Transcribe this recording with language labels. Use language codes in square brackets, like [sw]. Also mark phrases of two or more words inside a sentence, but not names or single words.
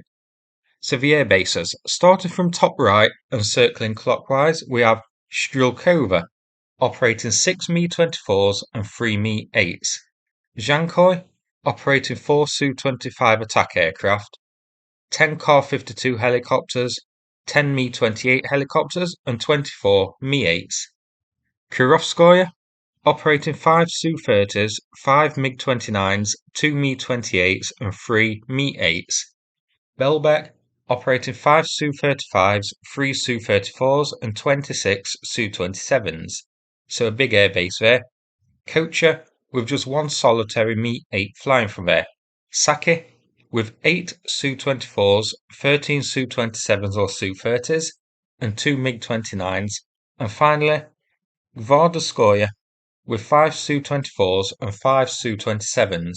[en] So the air bases, starting from top right and circling clockwise, we have Strelkova, operating 6 Mi-24s and 3 Mi-8s. Zhankoi, operating 4 Su-25 attack aircraft, 10 Kar-52 helicopters, 10 Mi-28 helicopters and 24 Mi-8s. Kurovskoye, operating 5 Su-30s, 5 MiG-29s, 2 Mi-28s and 3 Mi-8s. Belbek, operating 5 Su-35s, 3 Su-34s and 26 Su-27s. So a big airbase there. Kocher, with just one solitary Mi-8 flying from there. Saki, with 8 Su-24s, 13 Su-27s or Su-30s, and 2 MiG-29s. And finally, Gvardoskoye, with 5 Su-24s and 5 Su-27s.